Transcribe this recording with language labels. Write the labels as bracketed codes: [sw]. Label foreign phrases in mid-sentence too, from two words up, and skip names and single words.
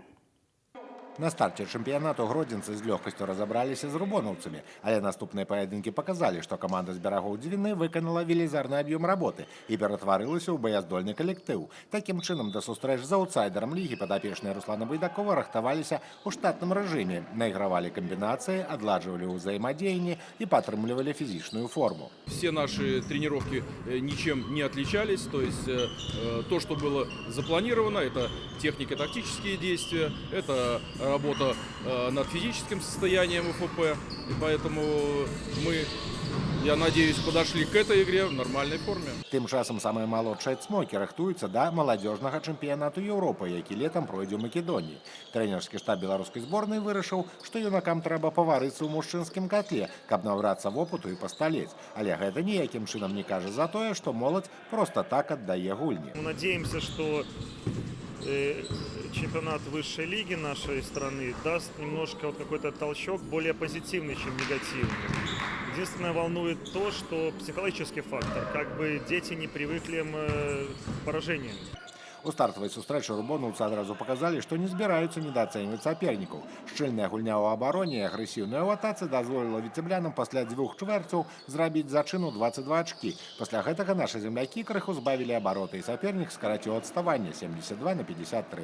[be] На старте чэмпіянату гродзенцы з лёгкасцю разабраліся з рубонаўцамі, але наступныя паядынкі паказалі, што каманда з берагоў Двіны выканала велізарны аб'ём работы і ператварылася ў баяздольны калектыў. Такім чынам, да сустрэч з аўтсайдерам лігі падапечныя Руслана Байдакова рыхтаваліся ў штатным рэжыме, найгравалі комбінацыі, адладжвалі ўзаемадзеянні і падтрымлівалі фізічную форму. [ru] Все наши тренировки ничем не отличались, то есть то, что было запланировано, это технико-тактические действия, это работа над физическим состоянием УФП, и поэтому мы, я надеюсь, подошли к этой игре в нормальной форме. [be] Тым часам самыя малодшыя «Цмокі» рыхтуюцца да маладзёжнага чэмпіянату Еўропы, які летам пройдзе ў Македоніі. Трэнерскі штаб беларускай зборнай вырашыў, што юнакам трэба паварыцца ў мужчынскім котле, каб набрацца вопыту і пасталець. Але гэта ніякім чынам не кажа за тое, што моладзь проста так аддае гульні. [ru] Мы надеемся, что чемпионат высшей лиги нашей страны даст немножко какой-то толчок более позитивный, чем негативный. Единственное, волнует то, что психологический фактор, как бы дети не привыкли к поражениям. [be] У стартавай сустрэчы рубонаўцы адразу паказалі, што не збіраюцца недаацэньваць сапернікаў. Шчыльная гульня ў абароне і агрэсіўная ў атацы дазволіла віцеблянам пасля 2 чвэрцяў зрабіць зачыну 22 ачкі. Пасля гэтага нашы землякі крыху збавілі абароты і сапернік скараціў адставанне 72-53.